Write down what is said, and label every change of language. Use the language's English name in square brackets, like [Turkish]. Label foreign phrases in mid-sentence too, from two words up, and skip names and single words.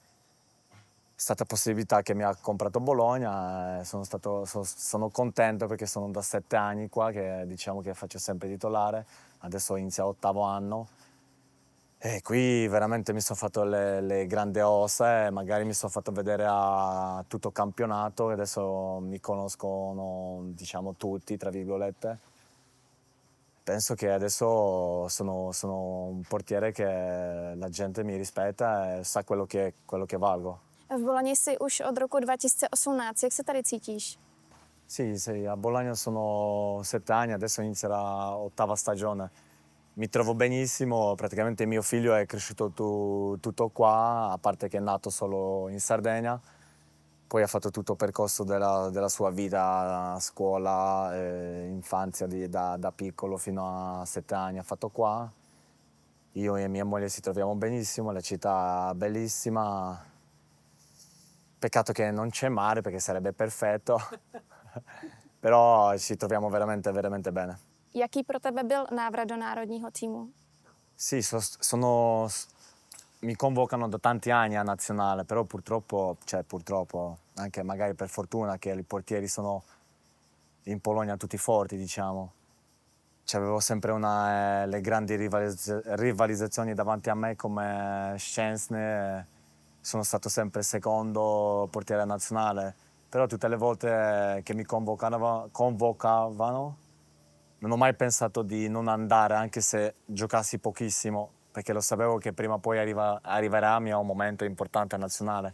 [Italian] È stata possibilità che mi ha comprato Bologna e sono contento perché sono da 7 anni qua che diciamo che faccio sempre titolare, adesso inizia l'8° anno e qui veramente mi sono fatto le grandi ossa e magari mi sono fatto vedere a tutto campionato e adesso mi conoscono diciamo tutti, tra virgolette. Penso che adesso sono un portiere che la gente mi rispetta e sa quello che valgo. [Czech] V Boloni jsi už od roku 2018. Jak se tady cítíš? [Italian] Sì, sì, a Bologna sono 7 anni, adesso inizia la 8ª stagione. Mi trovo benissimo, praticamente mio figlio è cresciuto tutto qua, a parte che è nato solo in Sardegna, poi ha fatto tutto il percorso della sua vita, scuola, infanzia da piccolo fino a 7 anni ha fatto qua. Io e mia moglie ci troviamo benissimo, la città è bellissima. Peccato che non c'è mare perché sarebbe perfetto, però ci troviamo veramente, veramente bene. [Czech] Jaký pro tebe byl návrat do národního týmu? [Italian] Sì, mi convocano da tanti anni a nazionale, però purtroppo, anche magari per fortuna che i portieri sono in Polonia tutti forti, diciamo. C'avevo sempre le grandi rivalizzazioni davanti a me come Szczęsny, sono stato sempre secondo portiere nazionale, però tutte le volte che mi convocavano non ho mai pensato di non andare anche se giocassi pochissimo, perché lo sapevo che prima o poi arriverà il mio momento importante a nazionale.